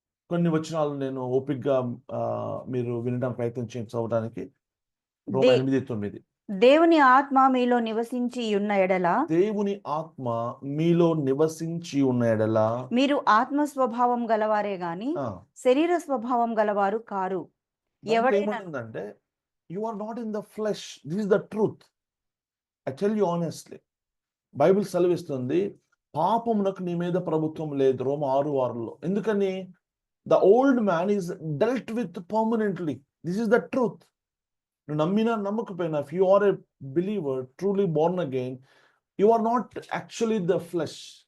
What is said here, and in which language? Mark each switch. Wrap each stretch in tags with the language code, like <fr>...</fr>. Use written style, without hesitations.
<te>కొన్ని వచనాలు నేను ఓపికగా మీరు వినడానికి ప్రయత్నం చేయండి చదవడానికి. రోమా 8:9. దేవుని ఆత్మ మీలో నివసించి ఉన్న ఎడల, దేవుని ఆత్మ మీలో నివసించి ఉన్న ఎడల మీరు ఆత్మ స్వభావం గలవారే గాని శరీర స్వభావం గలవారు car. ఎవడేమంటుందంటే,</te> <en>you are not in the flesh. This is the truth. I tell you honestly.</en> <te>Bible సెలవిస్తుంది, పాపమునకు నీ మీద ప్రభుత్వం లేదు. రోమా 6:6లో. ఎందుకని?</te> <en>The old man is dealt with permanently. This is the truth.</en> <te>నువ్వు నమ్మినా నమ్మకపోయినా,</te> <en>if you are a believer, truly born again, you are not actually the flesh.</en>